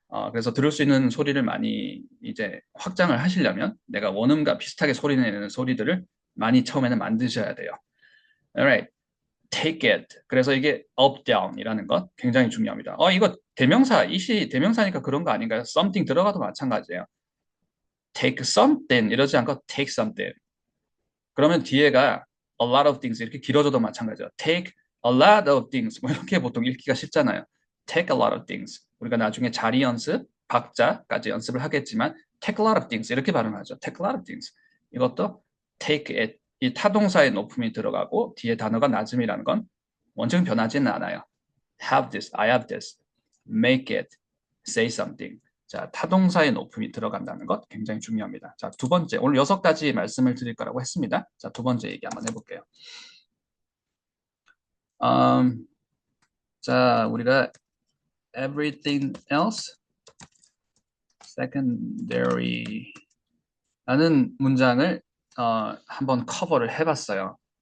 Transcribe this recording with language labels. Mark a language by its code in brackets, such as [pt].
[ko] 그래서 들을 수 있는 소리를 많이 이제 확장을 하시려면 내가 원음과 비슷하게 소리 내는 소리들을 많이 처음에는 만드셔야 돼요. [en] Alright, take it. [ko] 그래서 이게 [en] up, down [ko] 이라는 것 굉장히 중요합니다. 이거 대명사, 이시 대명사니까 그런 거 아닌가요? something 들어가도 마찬가지예요. [en] take something [ko] 이러지 않고 [en] take something. [ko] 그러면 뒤에가 [en] a lot of things [ko] 이렇게 길어져도 마찬가지예요. [en] take a lot of things [ko] 뭐 이렇게 보통 읽기가 쉽잖아요. [en] take a lot of things. [ko] 우리가 나중에 자리 연습, 박자까지 연습을 하겠지만 [en] take a lot of things [ko] 이렇게 발음하죠. [en] take a lot of things. [ko] 이것도 [en] take it. [ko] 이 타동사의 높음이 들어가고 뒤에 단어가 낮음이라는 건 원칙은 변하지는 않아요. [en] have this, I have this, make it, say something. [ko] 자, 타동사의 높음이 들어간다는 것 굉장히 중요합니다. 자, 두 번째, 오늘 6가지 말씀을 드릴 거라고 했습니다. 자, 두 번째 얘기 한번 해볼게요. 자, 우리가 [en] everything else secondary [ko] 라는 문장을 한번 커버를 해봤어요.